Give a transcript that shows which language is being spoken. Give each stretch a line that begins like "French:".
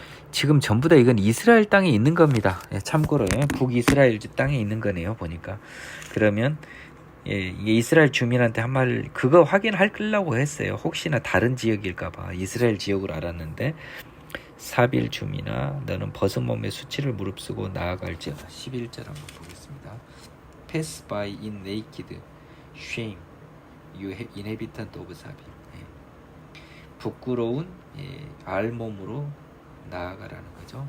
Korean: 지금 전부 다 이건 이스라엘 땅에 있는 겁니다. 참고로 북이스라엘 땅에 있는 거네요. 보니까. 그러면 이게 이스라엘 주민한테 한 말 그거 확인하려고 했어요. 혹시나 다른 지역일까봐 이스라엘 지역으로 알았는데 사빌 주민아 너는 벗은 몸에 수치를 무릅쓰고 나아갈지어다. 11절 한번 보겠습니다.
English: Pass by in naked shame you inhabitant of 사빌.
Korean: 부끄러운 알몸으로 나아가라는 거죠.